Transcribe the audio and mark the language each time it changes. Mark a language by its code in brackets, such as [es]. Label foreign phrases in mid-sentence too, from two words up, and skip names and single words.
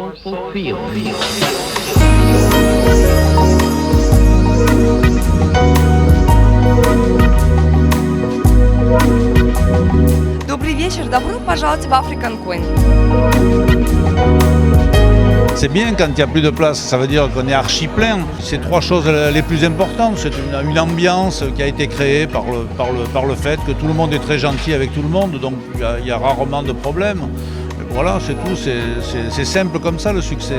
[ru] Feel. Добрый вечер, добро пожаловать в African Queen. [fr] C'est bien quand il n'y a plus de place, ça veut dire qu'on est archi plein. C'est trois choses les plus importantes. C'est une ambiance qui a été créée par le fait que tout le monde est très gentil avec tout le monde, donc il y a rarement de problèmes. Et voilà, c'est tout, c'est simple comme ça le succès.